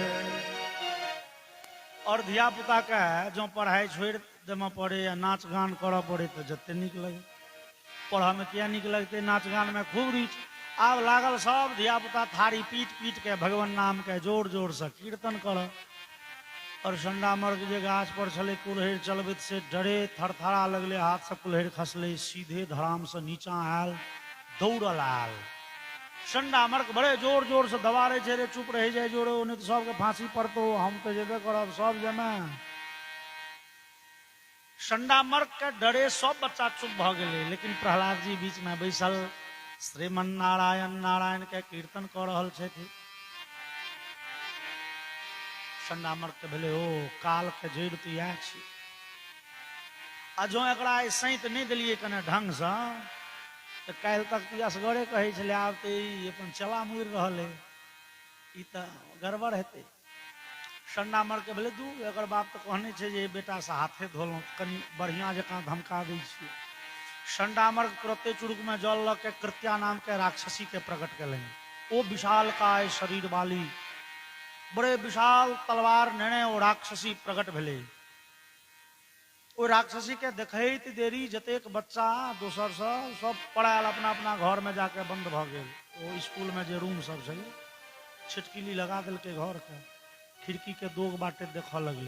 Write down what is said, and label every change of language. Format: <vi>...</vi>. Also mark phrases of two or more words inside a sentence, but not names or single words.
<mai>और धिया पुता के जो पढ़ाई छोड़ देमा पड़े या नाच गान कर पड़े तो जते निक लगे। पढ़ा में क्या निक लगते, नाच गान में खूब रुचि। आब लागल सब धिया पुता थारी पीट पीट के भगवान नाम के जोर जोर से कीर्तन कर। और संडा मर्ग जे गाछ पर छले कुल्हड़ चलबैत से डरे थरथरा लगले, हाथ से कुल्हड़ खसले, सीधे धराम से नीचा आयल, दौड़ल आयल। संडा मर्ग बड़े जोर जोर से दबारे छे रे, चुप रह जाए जोरे, उन्हें तो सबके फांसी पड़तो, हम तो जेबे करब, सब जमे। संडा मर्ग के डरे सब बच्चा चुप भ गेले, लेकिन प्रहलाद जी बीच में बैसल श्रीमन नारायण नारायण के कीर्तन कर रहल छथि। संडा मर्ग के भेले ओ काल के जड़ तो इएह छी। आ जो एकरा सैत नहीं दिलिए कने ढंग से तो काल्हि तक तो असगरे कहे छले, आब तो ई अपन चला मुड़ रहल है, ई तो गड़बड़ हेतै। संडा मर के भेले दू, एकर बाप तो कहने छे जे बेटा से हाथे धोलौं, कनी बढ़िया जकाँ धमका दै छियै। संडा मर तुरते चुरुक में जल ल के कृत्या नाम के राक्षसी के प्रकट कलनि। ओ विशाल काय शरीर वाली, बड़े विशाल तलवार नेने ओ राक्षसी प्रकट भेले। ओ राक्षसी के देखैत देरी जतेक बच्चा दोसर सब पढ़ायल अपना अपना घर में जाके बंद भ गेल। ओ स्कूल में जे रूम सब छलै छिटकिली लगा देलकै घर के, खिड़की के दोग बाटे देखऽ लगले।</mai>